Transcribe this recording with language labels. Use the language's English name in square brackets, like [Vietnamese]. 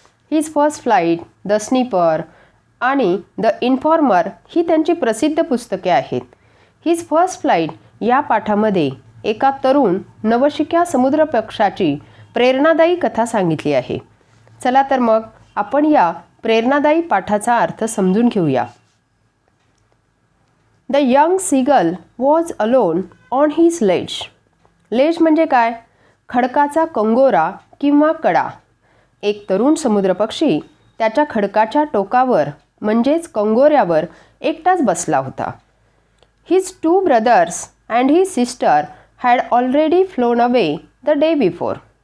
[Marathi] His first flight, the sniper आणि the informer ही त्यांची प्रसिद्ध पुस्तके आहेत. हिज फर्स्ट फ्लाईट या पाठामध्ये एका तरुण नवशिक्या समुद्रपक्षाची प्रेरणादायी कथा सांगितली आहे. चला तर मग आपण या प्रेरणादायी पाठाचा अर्थ समजून घेऊया. [English] The young seagull was alone on his ledge. [Marathi] Lay's म्हणजे काय? खडकाचा कंगोरा किंवा कडा. एक तरुण समुद्रपक्षी त्याच्या खडकाच्या टोकावर म्हणजेच कंगोऱ्यावर एकटाच बसला होता. [English] His 2 brothers and his sister had already flown away the day before.